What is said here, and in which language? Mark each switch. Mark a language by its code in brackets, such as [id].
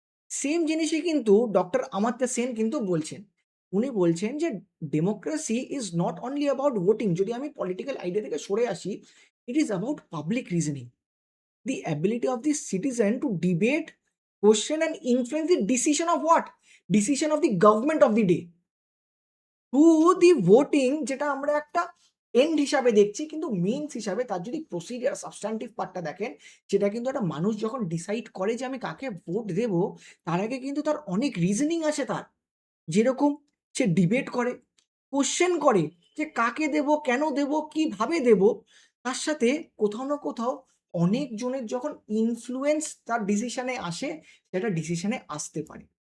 [bn] Same জিনিসই কিন্তু doctor Amartya Sen কিন্তু বলছেন। উনি বলছেন যে [en] democracy is not only about voting, [bn] যদি আমি পলিটিক্যাল আইডিয়া থেকে সরে আসি, [en] It is about public reasoning, the ability of the citizen to debate, question and influence the decision of what? Decision of the government of the day. [bn] Through the voting, যেটা আমরা একটা and হিসাবে দেখছি, কিন্তু means হিসাবে তার যদি procedure substantive পার্টটা দেখেন, সেটা কিন্তু একটা মানুষ যখন ডিসাইড করে যে আমি কাকে ভোট দেব, তার আগে কিন্তু তার অনেক রিজনিং আছে তার। যেরকম সে ডিবেট করে, কোশ্চেন করে যে কাকে দেব, কেন দেব, কিভাবে দেব, তার সাথে কোথাও না কোথাও অনেক জনের যখন ইনফ্লুয়েন্স তার ডিসিশনে আসে, সেটা ডিসিশনে আসতে পারে।